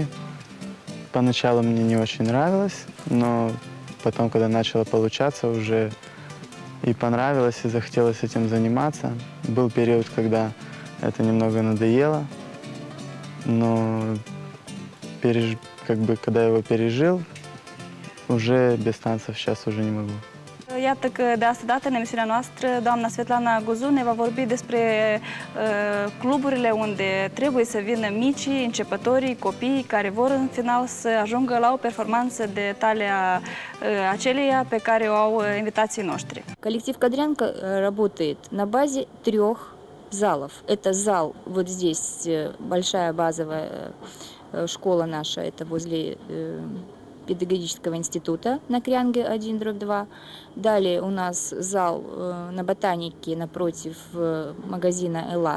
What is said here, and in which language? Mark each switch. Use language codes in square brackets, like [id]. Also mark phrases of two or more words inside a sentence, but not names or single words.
[ru] Поначалу мне не очень нравилось, но потом, когда начало получаться, уже и понравилось, и захотелось этим заниматься. Был период, когда это немного надоело, но когда я его perejil, уже без танцев сейчас уже не могу. [ro] Iată că de asta dată în emisiunea noastră doamna Svetlana Gozu ne va vorbi despre cluburile unde trebuie să vină micii, începătorii, copiii care vor în final să ajungă la o performanță de talia aceleia pe care o au invitații noștri. [ru] Коллектив Кадрянка работает на базе 3 залов. Это зал, вот здесь большая базовая школа наша, это возле педагогического института на Крянге 1/2. Далее у нас зал на Ботанике напротив магазина «Элат».